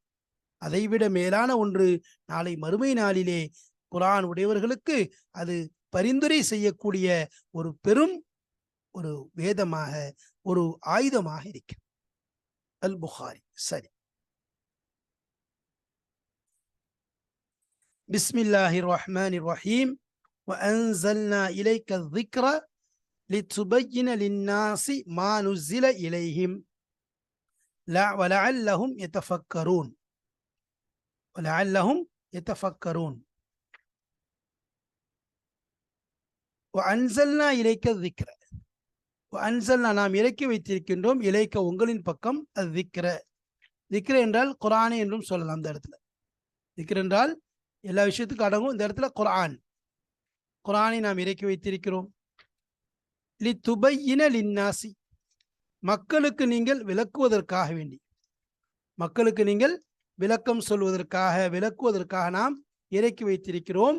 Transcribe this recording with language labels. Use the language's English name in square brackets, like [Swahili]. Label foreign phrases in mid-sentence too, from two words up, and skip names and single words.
[Tamil] அதைவிட மேலான ஒன்று, நாளை மறுமை நாளிலே குர்ஆன் உடையவர்களுக்கு அது பரிந்துரை செய்யக்கூடிய ஒரு பெரும் ஒரு வேதமாக, ஒரு ஆயுதமாக இருக்கிறது. அல் புகாரி. சரி, [Arabic] بسم الله الرحمن الرحيم. وأنزلنا إليك الذكر لتبين للناس ما نزل إليهم ولعلهم يتفكرون. وأنزلنا إليك الذكر. [Tamil] وأنزلنا நாம் இறக்கி வைத்திருக்கின்றோம், இலைக்க உங்களின் பக்கம் الذكر. ذكر என்றால் குர்ஆனை என்றும் சொல்லலாம். இந்த இடத்துல ذكر என்றால் எல்லா விஷயத்துக்கும் அடங்கும். இந்த இடத்துல குர்ஆனை நாம் இறக்கி வைத்திருக்கிறோம். [Arabic] لتبين للناس, [Tamil] மக்களுக்கு நீங்கள் விளக்குவதற்காக வேண்டி, மக்களுக்கு நீங்கள் விளக்கம் சொல்வதற்காக, விளக்குவதற்காக நாம் இறக்கி வைத்திருக்கிறோம்.